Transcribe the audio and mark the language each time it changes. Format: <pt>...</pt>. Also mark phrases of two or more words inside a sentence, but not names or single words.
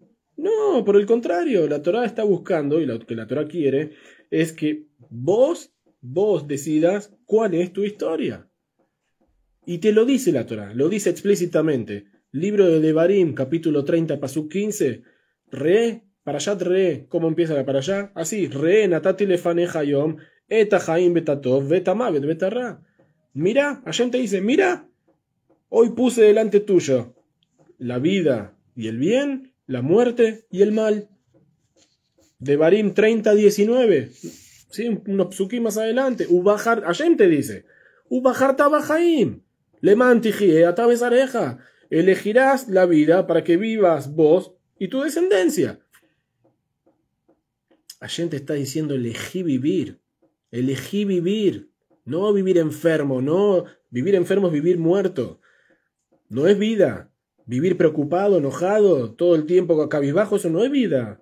<es>No, por el contrario, la Torá está buscando, y lo que la Torá quiere, es que vos decidas cuál es tu historia. Y te lo dice la Torá, lo dice explícitamente. Libro de Devarim, capítulo 30, pasuk 15. Parashat ¿cómo empieza la parashá? Así,</es> <he>נתתי לפניך היום את החיים ואת הטוב ואת המות ואת הרע.</he> <es>Mira, Hashem te dice, mira, hoy puse delante tuyo la vida y el bien, la muerte y el mal. Devarim 30, 19. ¿Sí? Unos psukim más adelante. Hashem te dice,</es> <he>ובחרת בחיים למען תחיה אתה וזרעך.</he> <es>Elegirás la vida para que vivas vos y tu descendencia. Hashem te está diciendo, elegí vivir. Elegí vivir. No vivir enfermo. No, vivir enfermo es vivir muerto. No es vida. Vivir preocupado, enojado, todo el tiempo cabizbajo, eso no es vida.</es>